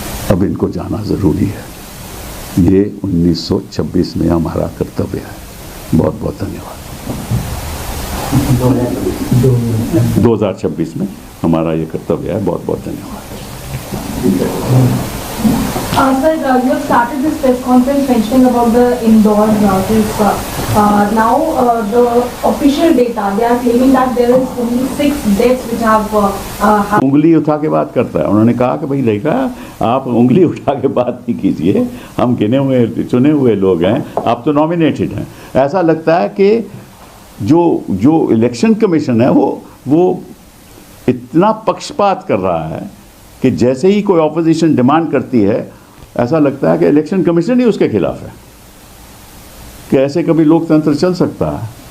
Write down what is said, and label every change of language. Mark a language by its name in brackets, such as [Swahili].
[Hindi] अब इनको जाना जरूरी है, ये 1926 में हमारा कर्तव्य है। बहुत बहुत धन्यवाद। 2026 में हमारा ये कर्तव्य है। बहुत बहुत धन्यवाद। [English] Sir, you have started this press conference mentioning about the indoor case. Now, the official data, they are claiming that there is only 6 deaths which have happened. [Hindi] उंगली उठा के बात करता है। उन्होंने कहा कि भाई देखा, आप उंगली उठा के बात नहीं कीजिए, हम गिने हुए चुने हुए लोग हैं, आप तो नॉमिनेटेड हैं। ऐसा लगता है कि जो इलेक्शन कमीशन है वो इतना पक्षपात कर रहा है कि जैसे ही कोई ऑपोजिशन डिमांड करती है, ऐसा लगता है कि इलेक्शन कमीशन ही उसके खिलाफ है, कि ऐसे कभी लोकतंत्र चल सकता है।